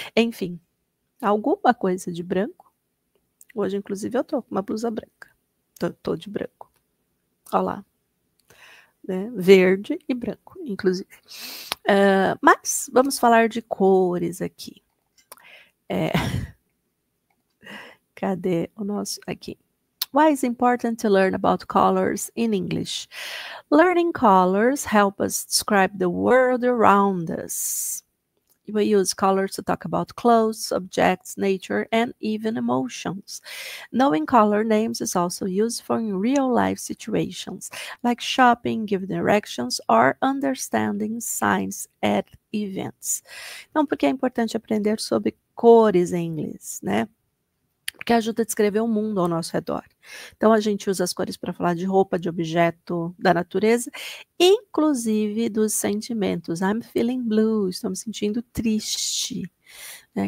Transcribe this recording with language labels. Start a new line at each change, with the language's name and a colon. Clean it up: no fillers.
Portuguese: Enfim, alguma coisa de branco. Hoje, inclusive, eu tô com uma blusa branca. Tô de branco. Olha lá. Né? Verde e branco, inclusive. Mas vamos falar de cores aqui. Cadê o nosso? Aqui.
English: Why is it important to learn about colors in English? Learning colors help us describe the world around us. We use colors to talk about clothes, objects, nature, and even emotions. Knowing color names is also useful in real-life situations, like shopping, giving directions, or understanding signs at events.
Portuguese: Então, por que é importante aprender sobre cores em inglês, né? Porque ajuda a descrever o mundo ao nosso redor. Então, a gente usa as cores para falar de roupa, de objeto, da natureza, inclusive dos sentimentos.
English: I'm feeling blue,
Portuguese: estou me sentindo triste. Né?